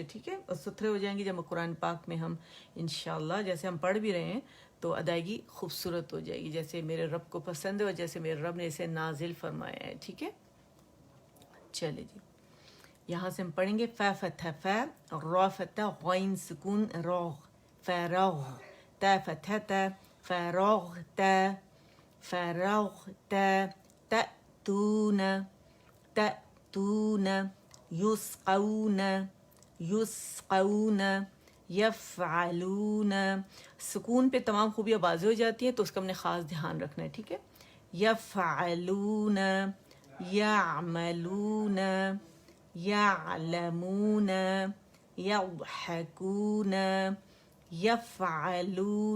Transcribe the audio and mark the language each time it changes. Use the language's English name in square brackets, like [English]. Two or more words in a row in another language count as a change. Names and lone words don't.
[Urdu] ٹھیک ہے، اور ستھرے ہو جائیں گے جب قرآن پاک میں ہم انشاءاللہ جیسے ہم پڑھ بھی رہے ہیں تو ادائیگی خوبصورت ہو جائے گی، جیسے میرے رب کو پسند ہے اور جیسے میرے رب نے اسے نازل فرمایا ہے. ٹھیک ہے، چلے جی یہاں سے ہم پڑھیں گے. [Arabic] فا فتح فا، را فتح غین سکون راغ، فراغ. تا فتح تا، فراغ تا، فراغ تا. تأتون، تأتون. یسقون، یسقون. یفعلون. [Urdu] سکون پہ تمام خوبیاں واضح ہو جاتی ہیں تو اس کا ہم نے خاص دھیان رکھنا ہے. ٹھیک ہے، [Arabic] یفعلون، یعملون، یعلمون، یضحکون، یفعلون.